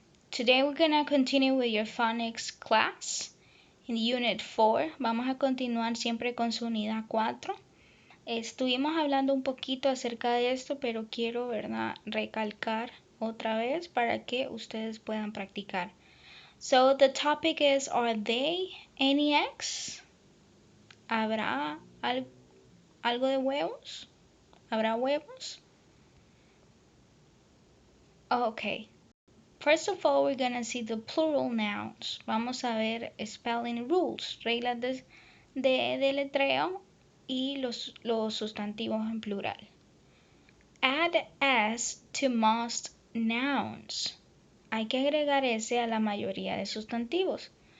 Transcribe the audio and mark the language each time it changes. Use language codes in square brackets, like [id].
[en] Today we're gonna continue with your phonics class. In Unit 4, [es] vamos a continuar siempre con su unidad 4. Estuvimos hablando un poquito acerca de esto, pero quiero, ¿verdad?, recalcar otra vez para que ustedes puedan practicar. [en] So the topic is, are they any eggs? [es] ¿Habrá algo de huevos? ¿Habrá huevos? [en] Okay. First of all, we're gonna see the plural nouns. [es] Vamos a ver [en] spelling rules, [es] reglas de letreo y los sustantivos en plural. [en] Add s to most nouns. [es] Hay que agregar s a la mayoría de sustantivos.